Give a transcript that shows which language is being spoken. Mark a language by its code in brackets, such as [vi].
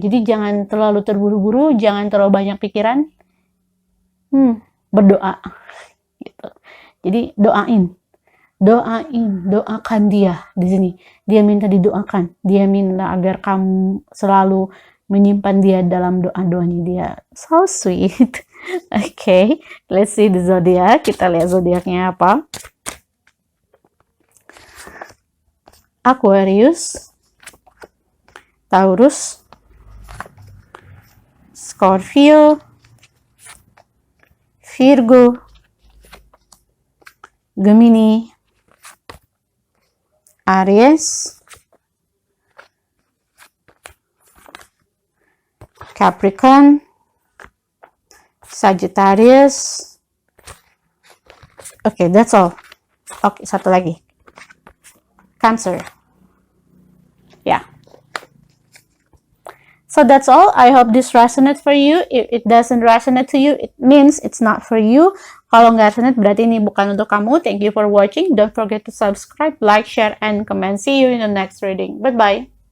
[id] Jadi jangan terlalu terburu-buru, jangan terlalu banyak pikiran. Berdoa gitu. Jadi doakan dia di sini. Dia minta didoakan. Dia minta agar kamu selalu menyimpan dia dalam doa-doanya dia. [en] So sweet. Okay, let's see the zodiac. [id] Kita lihat zodiaknya apa. [en] Aquarius, Taurus, Scorpio, Virgo, Gemini, Aries, Capricorn, Sagittarius. Okay, that's all. Okay, [id] satu lagi. [en] Cancer. Yeah. So that's all. I hope this resonates for you. If it doesn't resonate to you, it means it's not for you. [id] Kalau nggak resonate, berarti ini bukan untuk kamu. [en] Thank you for watching. Don't forget to subscribe, like, share, and comment. See you in the next reading. Bye-bye.